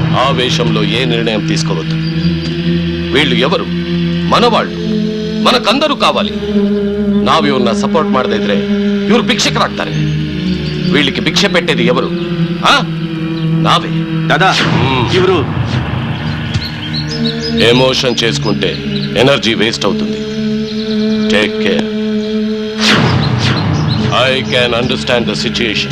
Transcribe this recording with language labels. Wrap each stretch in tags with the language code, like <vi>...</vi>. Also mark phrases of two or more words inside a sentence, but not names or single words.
<te>ఆవేశంలో ఏ నిర్ణయం తీసుకోవద్దు. వీళ్ళు ఎవరు? మనవాళ్ళు, మనకందరూ ಕಾವಾಲಿ.</te> <kn>ನಾವು ಇವ್ರನ್ನ ಸಪೋರ್ಟ್ ಮಾಡದೇ ಇದ್ರೆ ಇವ್ರು ಭಿಕ್ಷಕರಾಗ್ತಾರೆ.</kn> <te>వీళ్ళకి భిక్ష పెట్టేది ఎవరు? నావే. దాదా ఇవరు ఎమోషన్ చేసుకుంటే</te> <en>energy waste</en> <te>అవుతుంది.</te> <en>Take care. I can understand the situation.</en>